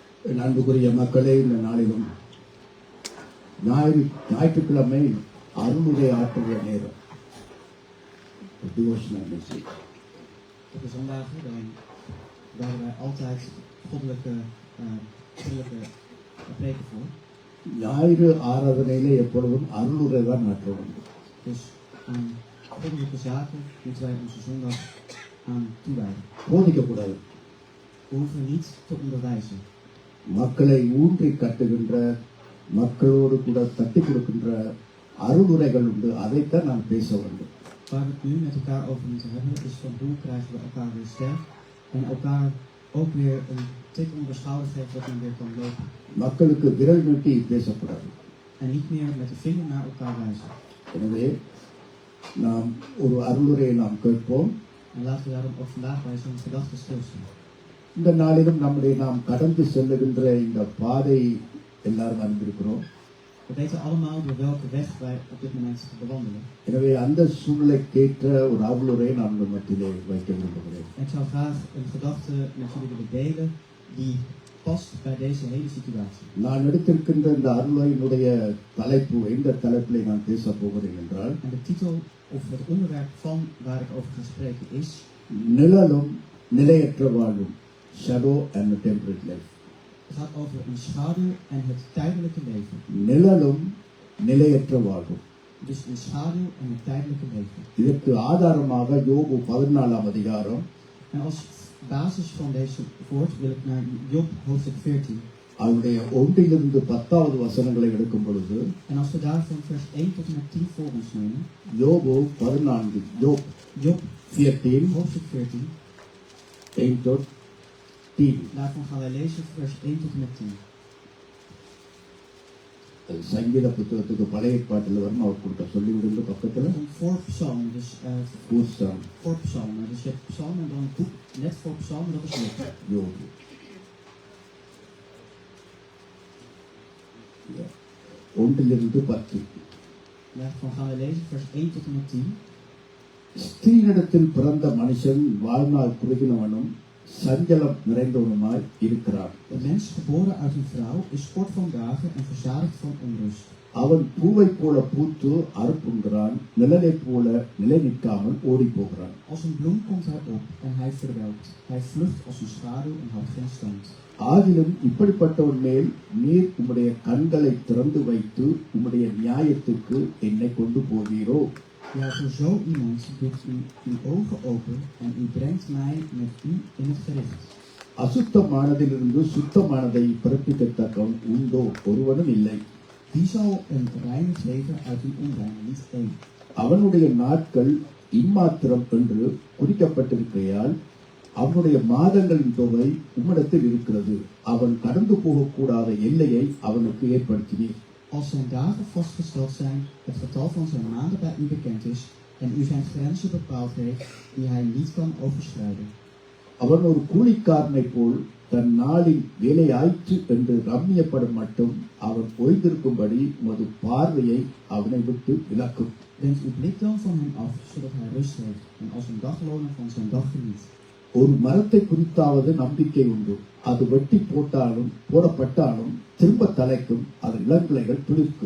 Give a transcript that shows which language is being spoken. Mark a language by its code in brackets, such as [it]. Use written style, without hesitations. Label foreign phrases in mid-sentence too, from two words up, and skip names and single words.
[ta] அன்புக்குரிய மக்களே, இந்த நாளிலும் ஞாயிற்றுக்கிழமை அருளுரை ஆற்றுகிற நேரம். [en] Devotional message. [nl] Op de zondagen dan waren wij altijd goddelijke preken voor. [ta] ஞாயிறு ஆராதனையிலே எப்பொழுதும் அருளுரை தான் ஆற்றுவோம். [nl] Dus aan goddelijke zaken moeten wij onze zondag aan toewijden. [ta] போதிக்கக்கூடாது. [nl] We hoeven niet te onderwijzen. [ta] மக்களை ஊன்றி கட்டுகின்ற, மக்களோடு கூட தட்டி கொடுக்கின்ற அருளுரைகள் உண்டு. அதைத்தான் நான் பேச வேண்டும். [nl] Waar we het nu met elkaar over moeten hebben, is van hoe krijgen we elkaar weer sterk en elkaar ook weer een tik onder de schouder geven dat men weer kan lopen. [ta] மக்களுக்கு விரல் நீட்டி பேசக்கூடாது. [nl] En niet meer met de vinger naar elkaar wijzen. [ta] எனவே நாம் ஒரு அருளுரையை நாம் கேட்போம். [nl] En laten we daarom ook vandaag bij zo'n gedachte stilstaan. [ta] இந்த நாளிலும் நாம் கடந்து செல்லுகின்ற இந்த பாதை எல்லாரும் அறிந்திருக்கிறோம். [nl] We weten allemaal door welke weg wij op dit moment bewandelen. [ta] எனவே அந்த சூழ்நிலைக்கேற்ற ஒரு அருளுரை நான் உங்கள் மத்தியிலே வைக்க விரும்புகிறேன். [nl] Ik zou graag een gedachte met jullie willen delen die past bij deze hele situatie. [ta] நான் எடுத்திருக்கின்ற இந்த அருளுரையினுடைய தலைப்பு, எந்த தலைப்பிலே நான் பேச போகிறேன் என்றால், [nl] En de titel of het onderwerp van waar ik over ga spreken is [ta] நிழலும் நிலையற்ற வாழ்வும், [en] shadow and temporary life. [nl] Het gaat over een schaduw en het tijdelijke leven. [ta] நிழலும் நிலையற்ற வாழ்வும். [nl] Dus een schaduw en het tijdelijke leven. [ta] இதற்கு ஆதாரமாக யோபு 14ஆம் அதிகாரம். [nl] En als basis van deze woord wil ik naar Job hoofdstuk 14. [ta] அவருடைய 1 to 10 வசனங்களை எடுக்கும் பொழுது, [nl] En als we daarvan vers 1 tot en met 10 voor ons nemen. [ta] யோபு 14, [nl] Job 14, hoofdstuk 14. 1 tot 10. Daarvan gaan wij lezen vers 1 tot en met 10. [ta] சங்கீத புத்தகத்துக்கு பழைய ஏற்பாட்டில் வரும், அவர் கொடுத்த சொல்லிவிடுங்க பக்கத்தில். [nl] Voor psalm, dus பூஸ்தான் voor psalm. Dus je hebt psalm en dan een boek net voor psalm, dat is Job. [ta] யோபு. 1 to 10. [nl] Daarvan gaan we lezen vers 1 tot en met 10. [ta] ஸ்திரீனிடத்தில் பிறந்த மனுஷன் வாழ்நாள் குறுகினவனும் சஞ்சலம் நிறைந்தவனுமாய் இருக்கிறான். [nl] Een mens geboren uit een vrouw is kort van dagen en verzadigd van onrust. [ta] அவன் பூவை போல பூத்து அறுப்புகிறான், நிழலை போல நிலை நிற்காமல் ஓடி போகிறான். [nl] Als een bloem komt hij op en hij verwelkt. Hij vlucht als een schaduw en houdt geen stand. [ta] ஆகிலும் இப்படிப்பட்டவன் மேல் நீர் உம்முடைய கண்களை திறந்து வைத்து உம்முடைய நியாயத்துக்கு என்னை கொண்டு போவீரோ? [nl] Ja, voor zo iemand doet u uw ogen open en u brengt mij met u in het gericht. [ta] அசுத்தமானதிலிருந்து சுத்தமானதை பிறப்பிக்கத்தக்கவன் உண்டோ? ஒருவனும் இல்லை. [nl] Wie zal een reinig leven uit een onrein? Niet één. [ta] அவனுடைய நாட்கள் இம்மாத்திரம் என்று குறிக்கப்பட்டிருக்கையால் அவனுடைய மாதங்களின் தொகை உம்மிடத்தில் இருக்கிறது. அவன் கடந்து போகக்கூடாத எல்லையை அவனுக்கு ஏற்படுத்தினீர். [nl] Als zijn dagen vastgesteld zijn, het getal van zijn maanden bij u bekend is en u zijn grenzen bepaald heeft die hij niet kan overschrijden. [ta] அவன் ஒரு கூலிக்காரனை போல் தன் நாளில் வேலையாயிற்று என்று ரம்மியப்படும் மட்டும் அவன் ஓய்ந்திருக்கும்படி உமது பார்வையை அவனை விட்டு விலக்கும். [nl] Wend uw blik dan van hem af, zodat hij rust heeft en als een dagloner van zijn dag geniet. [ta] ஒரு மரத்தை குறித்தாவது நம்பிக்கை உண்டு. அது வெட்டி போடப்பட்டாலும் திரும்ப தலைக்கும், அதன் இளங்கிளைகள் துளிர்க்கும்.